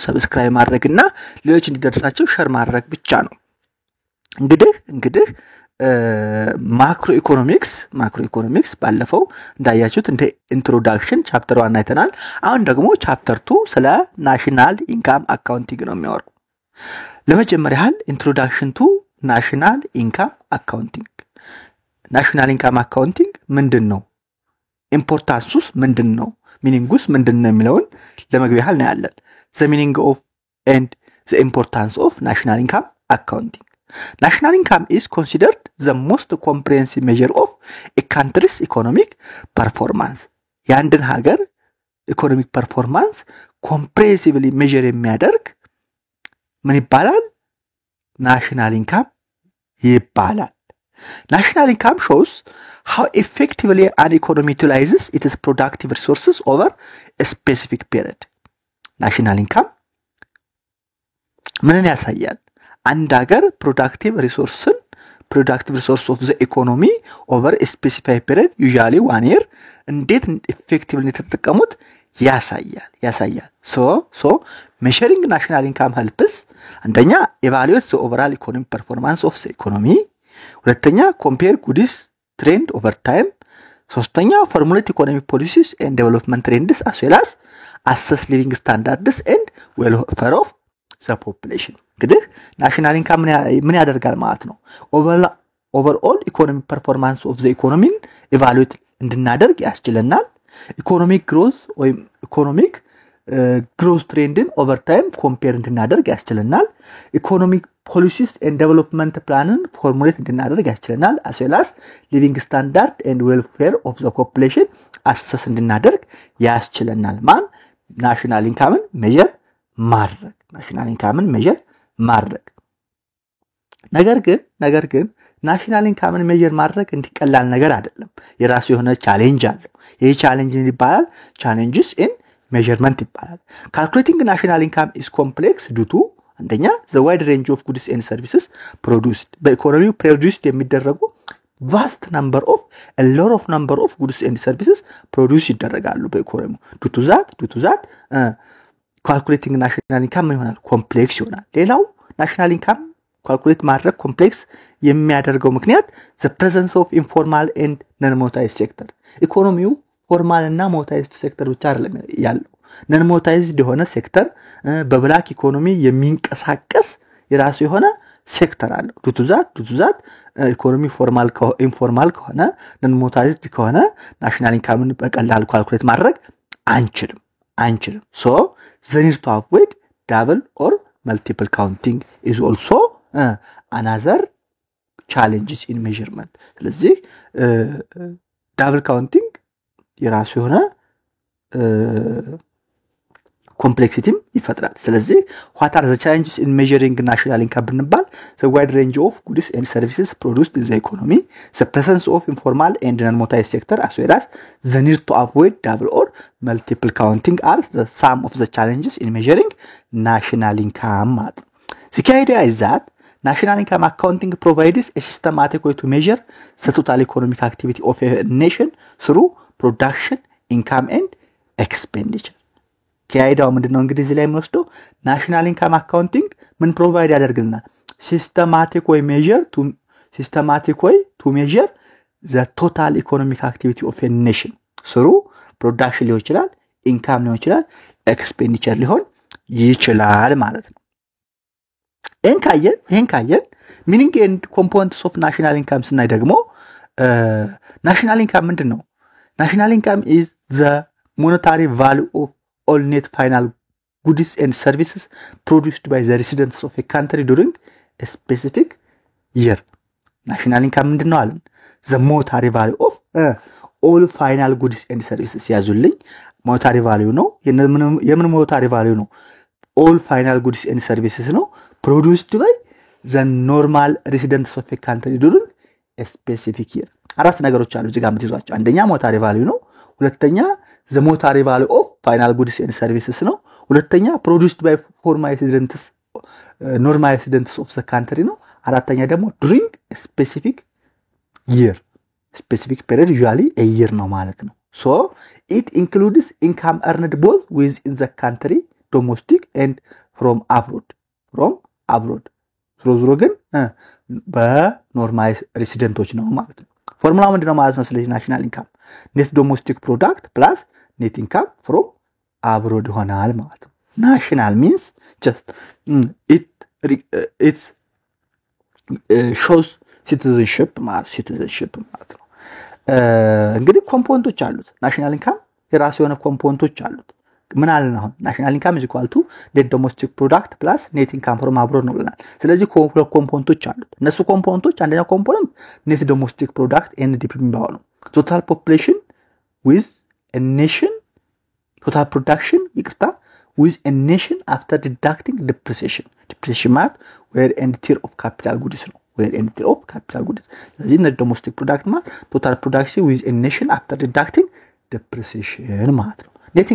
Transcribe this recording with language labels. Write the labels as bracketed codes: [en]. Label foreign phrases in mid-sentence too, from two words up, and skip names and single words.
[am] ሰብስክራይብ ማድረግና ሌሎች እንዲደርሳቸው ሼር ማድረግ ብቻ ነው። እንግዲህ [en] macro economics [am] ባለፈው እንዳያችሁት እንደ [en] introduction chapter 1 [am] አይተናል። አሁን ደግሞ ቻፕተር 2 ስለ [en] national income accounting [am] ነው የሚያወራው። ለመጀመሪያ ያህል [en] introduction to national income accounting። national income accounting [am] ምንድነው? ኢምፖርታንሱስ ምንድነው? ሚኒንጉስ ምንድነው የሚለውን ለመግቢያ ያህል ነው ያለን። [en] the meaning of and the importance of national income accounting. National income is considered the most comprehensive measure of a country's economic performance. [am] የአንድን ሀገር [en] economic performance comprehensively measure [am] የሚያደርግ ምን ይባላል? [en] national income ይባላል። National income shows how effectively an economy utilizes its productive resources over a specific period. National income [am] ምንን ያሳያል? አንድ ሀገር [en] productive resource of the economy over a specific period, usually 1 year, [am] እንዴት [en] effectively [am] ተጠቀሙት ያሳያል። [en] So measuring national income helps አንደኛ evaluate the overall economic performance of the economy, ሁለተኛ compare goods trend over time፣ ሶስተኛ formulate economic policies and development trends as well as assess living standards and welfare of the population። [am] እንግዲህ ናሽናል ኢንካም ምን ያደርጋል ማለት ነው? [en] overall economic performance of the economy evaluate [am] እንድናደርግ ያስችለናል። [en] economic growth trendን over time compare [am] እንድናደርግ ያስችለናል። [en] economic policies and development planን formulate [am] እንድናደርግ ያስችለናል። [en] as well as living standard and welfare of the population assess [am] እንድናደርግ ያስችለናል። [en] national income measure [am] ማድረግ ነገር ግን [en] national income measure [am] ማድረግ እንዲቀላል ነገር አይደለም። የራሱ የሆነ ቻሌንጅ አለው። ይሄ ቻሌንጅ ይባላል [en] challenges in measurement [am] ይባላል። [en] calculating national income is complex due to [am] አንደኛ the [en] wide range of goods and services produced በኢኮኖሚው produced የሚደረጉ vast number of goods and services produce [am] ይደረጋሉ በኢኮኖሚው። [en] due to that calculating national income ይሆናል complex ይሆናል። ሌላው national income calculate ማድረግ complex [am] የሚያደርገው ምክንያት [en] the presence of [am] informal and non-monetized sector ኢኮኖሚው ፎርማል እና [en] monetized sector [am] ብቻ አይደለም ያለው። [en] non monetized [am] የሆነ ሴክተር በብላክ ኢኮኖሚ የሚንቀሳቀስ የራሱ የሆነ ሴክተር አለው። [en] due to that economy informal [am] ከሆነ [en] non monetized [am] ከሆነ ናሽናል ኢንካምን በቀላል ካልኩሌት ማድረግ አንችልም። [en] so the need to avoid double or multiple counting is also another challenges in measurement. ስለዚህ double counting [am] የራሱ የሆነ ኮምፕሌክሲቲም ይፈጥራል። ስለዚህ [en] what are the challenges in measuring national income ብንባል the wide range of goods and services produced in the economy, the presence of informal and non-monetized sector as well as the need to avoid double or multiple counting are the some of the challenges in measuring national income. The key idea is that national income accounting provides a systematic way to measure the total economic activity of a nation through production, income and expenditure. [am] ከአይዳው ምንድነው እንግዲህ እዚህ ላይ የምንወስደው [en] national income accounting [am] ምን ፕሮቫይድ ያደርግልናል? [en] systematic way to measure the total economic activity of a nation through production [am] ሊሆን ይችላል፣ [en] ኢንካም [am] ሊሆን ይችላል፣ [en] ኤክስፔንዲቸር [am] ሊሆን ይችላል ማለት ነው። ይሄን ካየን [en] meaning and components of national income [am] ስናይ ደግሞ [en] national income ምንድነው? national income is the monetary value of all net final goods and services produced by the residents of a country during a specific year. National income [am] ምንድነው አለን? [en] The monetary value of all final goods and services ያዙልኝ monetary value [am] ነው የምን [en] monetary value ነው all final goods and services ነው produced by the normal residents of a country during a specific year [am] አራት ነገሮች አሉ እዚህ ጋር የምትይዟቸው አንደኛ [en] monetary value [am] ነው ሁለተኛ [en] the monetary value of final goods and services [am] ነው ሁለተኛ [en] produced by formal residents normal residents of the country [am] ነው አራተኛ ደግሞ [en] during a specific year specific period usually a year [am] ነው ማለት ነው [en] so it includes income earned both within the country domestic and from abroad [am] ዞሮ ግን በኖርማል ሬሲደንቶች ነው ማለት ነው ፎርሙላው ምንድነው ማለት ነው ስለዚህ [en] national income net domestic product plus net income from abroad [am] ይሆናል ማለት ነው [en] ናሽናል means just it shows citizenship [am] ማለት ነው እንግዲህ ኮምፖነንቶች አሉት [en] national income [am] የራሱ የሆነ ኮምፖነንቶች አሉት ምን አለን አሁን [en] national income is equal to net domestic product plus net income from abroad [am] ነው ብለናል ስለዚህ ሁለት ኮምፖነንቶች አሉት እነሱ ኮምፖነንቶች አንደኛው [en] ኮምፖነንት net domestic product NDP [am] የሚባለው ነው [en] total population with a nation total production ይቅርታ with a nation after deducting depreciation ማለት where and tier of capital goods ነው where and tier of capital goods ስለዚህ net domestic product ማለት total production with a nation after deducting depreciation [am] ማለት ነው [en] net